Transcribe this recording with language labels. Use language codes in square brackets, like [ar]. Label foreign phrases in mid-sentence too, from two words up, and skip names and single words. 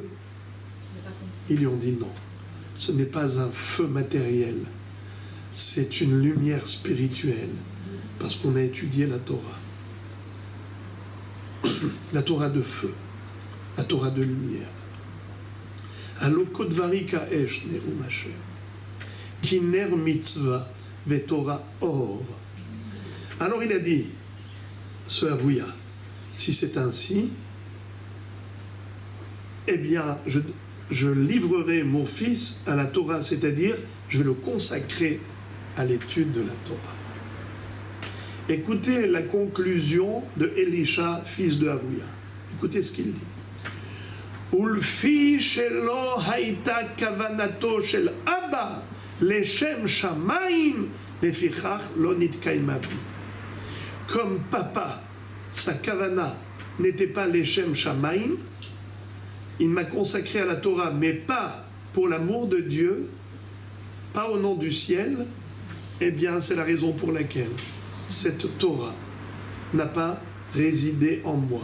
[fr] Ils lui ont dit non, ce n'est pas un feu matériel, c'est une lumière spirituelle, parce qu'on a étudié la Torah. La Torah de feu, la Torah de lumière. [he] הלא כה דברי כאש נאם ה', כי נר מצוה ותורה אור. [fr] Alors il a dit, ce Avouya, si c'est ainsi, eh bien, je livrerai mon fils à la Torah, c'est-à-dire, je vais le consacrer à l'étude de la Torah. Écoutez la conclusion de Elisha, fils de Avouya. Écoutez ce qu'il dit. [he] ולפי שלא הייתה כוונתו של אבא לשם שמים לפיכך לא נתקיימה בי. [fr] Comme papa, sa kavana n'était pas [he] לשם שמים, [fr] il m'a consacré à la Torah, mais pas pour l'amour de Dieu, pas au nom du ciel, eh bien c'est la raison pour laquelle cette Torah n'a pas résidé en moi.